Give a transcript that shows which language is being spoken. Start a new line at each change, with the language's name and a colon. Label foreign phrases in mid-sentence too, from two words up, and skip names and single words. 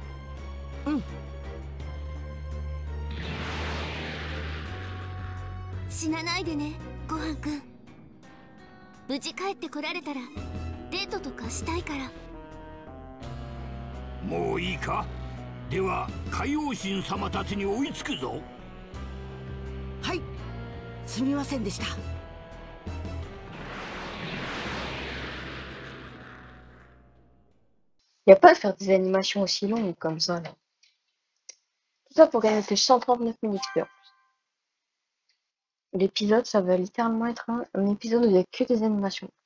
Japanese: 死なないでね、ごはんくん。無事帰ってこられたらデートとかしたいから。もういいか。では海王神様たちに追いつくぞ。はい、すみませんでした。
French: Y a pas de faire des animations aussi longues comme ça là. Tout ça pour gagner que 139 000 XP. L'épisode, ça va littéralement être un épisode où il n'y a que des animations.